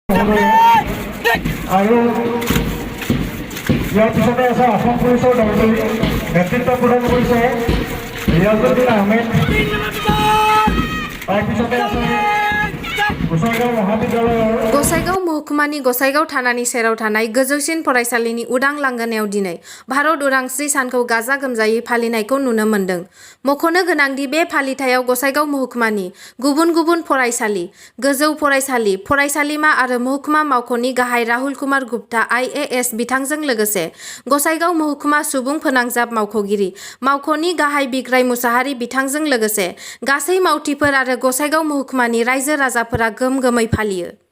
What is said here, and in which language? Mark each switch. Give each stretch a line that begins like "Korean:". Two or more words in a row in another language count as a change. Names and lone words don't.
Assamese: আৰু ইয়াৰ পিছতে আছে অসম পুলিচৰ দলটো নেতৃত্ব প্ৰদান কৰিছে ৰিয়াজুদ্দিন আহমেদ। তাৰপিছতে আছে গোসাইগাঁও মহাবিদ্যালয়ৰ
Bodo: गसाइगाव महकुमानि गसाइगाव थानानि सेराव थानाय गोजौसिन फरायसालिनि उदां लांगोनायाव दिनै भारत उदांस्रि सानखौ गाजा गोमजायै फालिनायखौ नुनो मोन्दों। मख'नो गोनांदि बे फालिथायाव गसाइगाव महकुमानि गुबुन गुबुन फरायसालि, गोजौ फरायसालि, फरायसालिमा आरो महकुमा मावख'नि गाहाय राहुल कुमार गुप्ता IAS बिथांजों लोगोसे गसाइगाव महकुमा सुबुं फोनांजाब मावख'गिरि मावख'नि गाहाय बिग्राय मुसाहारि बिथांजों लोगोसे गासै मावथिफोर आरो गसाइगाव महकुमानि रायजो राजाफोरा गोमगोमै फालियो।